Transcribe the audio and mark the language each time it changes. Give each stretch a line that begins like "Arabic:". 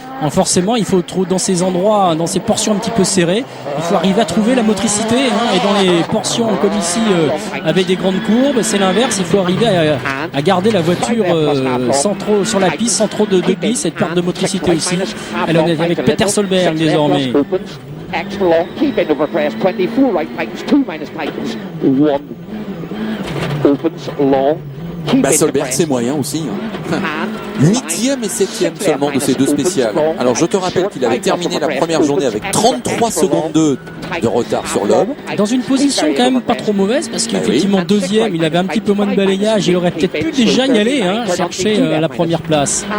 French: Forcément, il faut dans ces endroits, dans ces portions un petit peu serrées, il faut arriver à trouver la motricité. Hein, et dans les portions comme ici, avec des grandes courbes, c'est l'inverse. Il faut arriver à garder la voiture sans trop sur la piste, sans trop de glisse et de perte de motricité aussi. Elle est avec Peter Solberg désormais.
English: Extra long, keep in over press, 24 right tightens, 2 minus tightens, 1 opens long.
French: Solberg c'est moyen aussi. 8e et 7e seulement de ces deux spéciales. Alors je te rappelle qu'il avait terminé la première journée avec 33 secondes 2 de retard sur Loeb. Dans une position quand même pas trop mauvaise parce qu'effectivement deuxième, il avait un petit peu moins de balayage, il aurait peut-être pu déjà y aller, hein, chercher la première place.